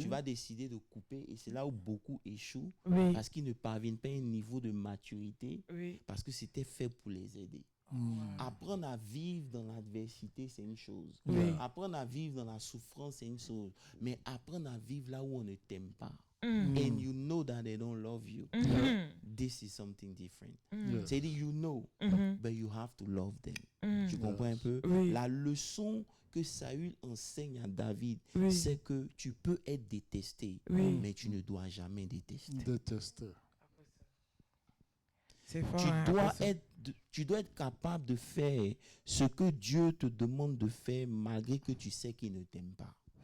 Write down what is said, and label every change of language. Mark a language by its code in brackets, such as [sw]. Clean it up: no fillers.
[fr] tu vas décider de couper et c'est là où beaucoup échouent Oui. parce qu'ils ne parviennent pas à un niveau de maturité Oui. parce que c'était fait pour les aider. Mm. Apprendre à vivre dans l'adversité, c'est une chose. Oui. Apprendre à vivre dans la souffrance, c'est une chose. Mais apprendre à vivre là où on ne t'aime pas, [en] and you know that they don't love you, this is something different. Yes. [fr] C'est-à-dire, [en] you know, but you have to love them. [fr] Tu comprends un peu? Oui. La leçon que Saül enseigne à David, Oui. c'est que tu peux être détesté, Oui. mais tu ne dois jamais détester. Détester. C'est fort. Tu hein, dois, apostle. tu dois être capable de faire ce que Dieu te demande de faire malgré que tu sais qu'il ne t'aime pas.